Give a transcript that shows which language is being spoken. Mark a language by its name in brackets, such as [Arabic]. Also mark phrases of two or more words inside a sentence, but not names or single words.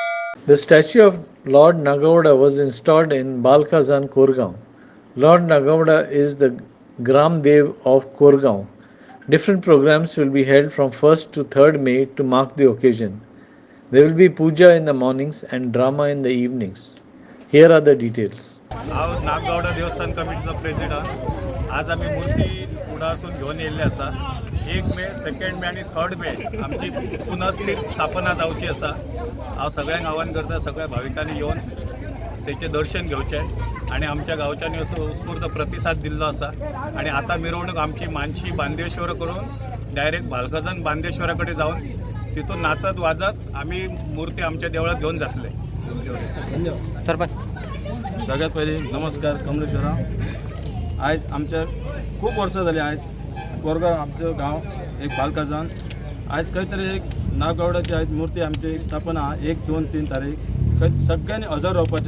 [English] The statue of Lord Naggawda was installed in Bhalkhajan, Korgao. Lord Naggawda is the Gram Dev of Korgao. Different programs will be held from 1st to 3rd May to mark the occasion. There will be puja in the mornings and drama in the evenings. Here are the details. [Konkani] हांव नागगावडा देवस्थान कमिटीचो प्रेसिडेंट. आज आमी मूर्ती कुडासून घेवन येयल्ले आसा. 1 मे, 2 मे आणि 3 मे आमची पुनस्थित स्थापना जावची आसा. हांव सगळ्यांक आव्हान करता, सगळ्या भाविकांनी येवन तेचे दर्शन घेवचें आणि आमच्या गांवच्यांनी असो उत्स्फूर्त प्रतिसाद दिल्लो आसा. आणि आता मिरवणूक आमची मानशी बांदेश्वर करून डायरेक्ट भालखजन बांदेश्वरा कडेन जावन तितून नाचत वाजत आमी मूर्ती आमच्या देवळात घेवन जातले. [Marathi] सगळ्यात पहिले नमस्कार कमलेश्वरा. आज आमच्या खूप वर्ष झाली. आज कोरगाव आमचं गाव एक भालखाजन. आज काहीतरी एक नागगावड्याची आज मूर्ती आमची स्थापना 1, 2, 3 तारीख सगळ्यांनी हजर रावपाचे.